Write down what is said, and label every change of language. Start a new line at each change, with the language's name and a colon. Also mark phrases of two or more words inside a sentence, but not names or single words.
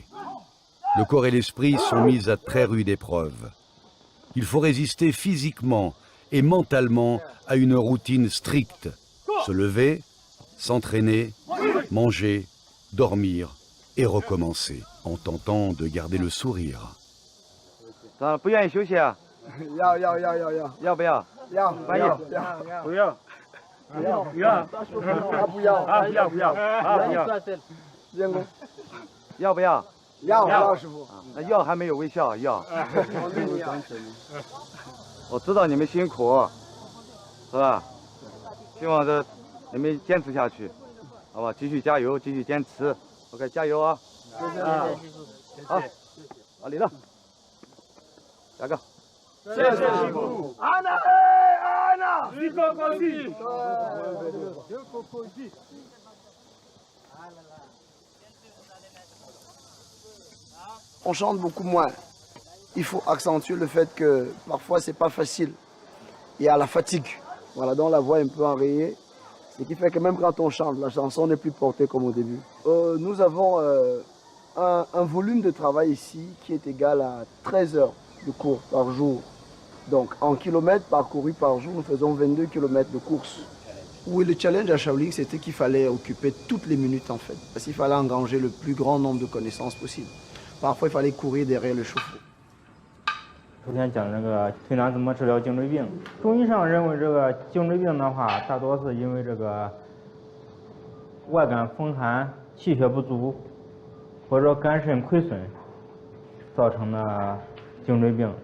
French: Le corps et l'esprit sont mis à très rude épreuve. Il faut résister physiquement et mentalement à une routine stricte. Se lever, s'entraîner, manger, dormir et recommencer, en tentant de garder le sourire.
Chinese: 不愿意休息啊？要。要不要？要。不要。 要不要？要，师傅。要还没有微笑，要。我知道你们辛苦，是吧？希望你们坚持下去，好吧？继续加油，继续坚持。OK， 加油啊！好，李乐，下个。谢谢师傅。安娜，安娜，一个高兴。
French: On chante beaucoup moins. Il faut accentuer le fait que parfois c'est pas facile. Il y a la fatigue. Voilà, donc la voix est un peu enrayée. Ce qui fait que même quand on chante, la chanson n'est plus portée comme au début. Nous avons un volume de travail ici qui est égal à 13 heures de cours par jour. Donc en kilomètres parcourus par jour, nous faisons 22 kilomètres de course. Oui, le challenge à Shaolin, c'était qu'il fallait occuper toutes les minutes en fait. Parce qu'il fallait engranger le plus grand nombre de connaissances possible. Parfois, il fallait courir derrière le chauffe-eau.
Chinese: 昨天讲这个推拿怎么治疗颈椎病，中医上认为这个颈椎病的话，大多是因为这个外感风寒、气血不足，或者肝肾亏损造成的颈椎病。